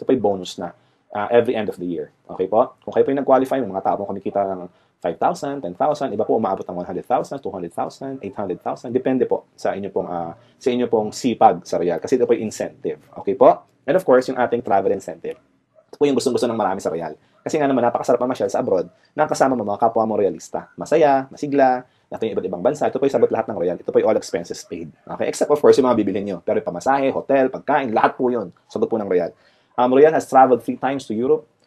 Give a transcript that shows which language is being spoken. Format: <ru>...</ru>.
<tl>Ito po yung bonus na</tl> <en>every end of the year.</en> <tl>Okay po? Kung kayo po yung nag-qualify, may mga tao pong kumikita ng 5,000, 10,000, iba po umaabot ng 100,000, 200,000, 800,000. Depende po sa inyo pong sipag sa Royal. Kasi ito po yung incentive. Okay po?</tl> <en>And of course,</en> <tl>yung ating</tl> <en>travel incentive.</en> <tl>Ito po yung gustong-gusto ng marami sa Royal. Kasi nga naman, napakasarap mamasyal sa abroad na kasama mo mga kapwa mo Royalista. Masaya, masigla, natin yung iba't ibang bansa. Ito po yung sabot lahat ng Royal. Ito po yung</tl> <en>all expenses paid.</en> <tl>Okay?</tl> <en>Except of course</en> <tl>yung mga bibilhin nyo. Pero yung pamasahe, hotel, pagkain, lahat po yun. Sabot po ng Royal.</tl> <en>Royal has traveled 3 times to Europe.</en>